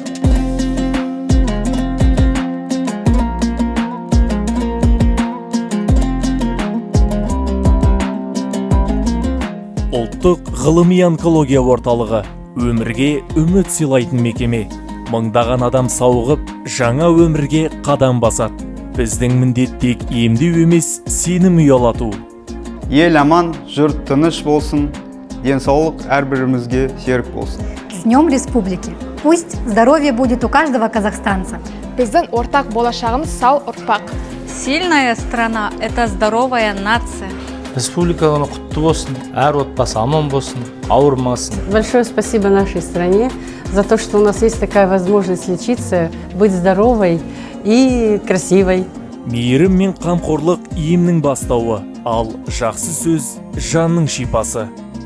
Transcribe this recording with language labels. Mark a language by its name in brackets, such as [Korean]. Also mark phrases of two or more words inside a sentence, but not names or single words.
[Kazakh] Ұлттық ғылыми онкология орталығы өмірге үміт сыйлайтын мекеме. Мыңдаған адам сауығып, жаңа өмірге қадам басады. Біздің міндет тек емдеу емес, сенім ұялату. Ел аман, жұрт тыныш болсын, денсаулық әрбірімізге серік болсын. [Russian] С Днем Республики! Пусть здоровье будет у каждого казахстанца. [Kazakh] Біздің ортақ болашағымыз сау ұрпақ. [Russian] Сильная страна – это здоровая нация. [Kazakh] Республика күні құтты болсын, әр отбасы аман болсын, ауырмасын. [Russian] Большое спасибо нашей стране за то, что у нас есть такая возможность лечиться, быть здоровой и красивой. [Kazakh] Мейірім мен қамқорлық емнің бастауы, ал жақсы сөз жанның шипасы.